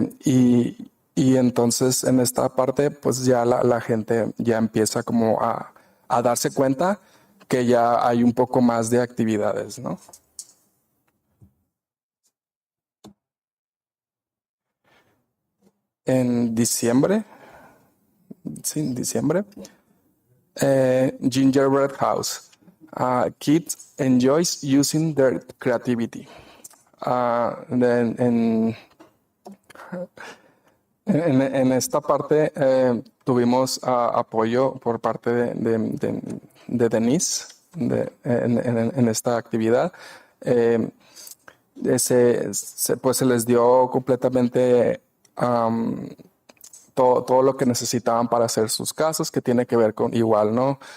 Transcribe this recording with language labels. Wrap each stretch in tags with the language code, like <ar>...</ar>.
<es>Y entonces en esta parte, pues ya la gente ya empieza como a darse cuenta que ya hay un poco más de actividades, ¿no? En diciembre, sí, en diciembre, Gingerbread House.</es> <en>Kids enjoys using their creativity.</en> <es>En esta parte tuvimos apoyo por parte de Denise en esta actividad. Pues se les dio completamente todo lo que necesitaban para hacer sus casas, que tiene que ver con igual, ¿no?</es>